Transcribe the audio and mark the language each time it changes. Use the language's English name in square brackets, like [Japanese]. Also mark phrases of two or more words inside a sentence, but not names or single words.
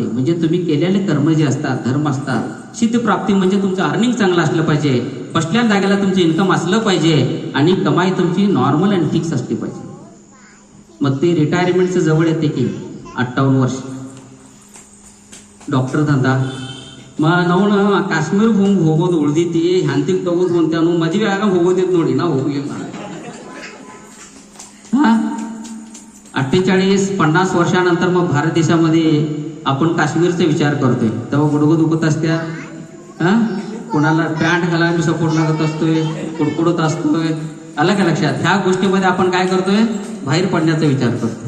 [Marathi] म्हणजे तुम्ही केलेले कर्म जे असतात, धर्म असतात, सिद्ध प्राप्ती म्हणजे तुमचं अर्निंग चांगलं असलं पाहिजे, बसल्या जागेला तुमचं इन्कम असलं पाहिजे आणि कमाई तुमची नॉर्मल आणि फिक्स असली पाहिजे. मग ते रिटायरमेंटचं जवळ येते की 58 वर्ष डॉक्टर धंदा. मग नवण [Kannada] ಕಾಶ್ಮೀರ ಹೋಗೋದು ಉಳ್ದೈತಿ, ಹಂತಿಗೆ ತಗೋದು ಅಂತಾನು, ಮದುವೆ ಆಗ ಹೋಗೋದಿತ್ತು ನೋಡಿ, ನಾವು ಹೋಗಿಲ್ಲ. [Marathi] 48-50 वर्षानंतर मग भारत देशामध्ये आपण काश्मीरचा विचार करतोय, तेव्हा गुडघं दुखत असत्या. कोणाला पॅन्ट घालायला सपोर्ट लागत असतोय, कुडकुडत असतोय. आलं का लक्षात? ह्या गोष्टीमध्ये आपण काय करतोय? बाहेर पडण्याचा विचार करतोय.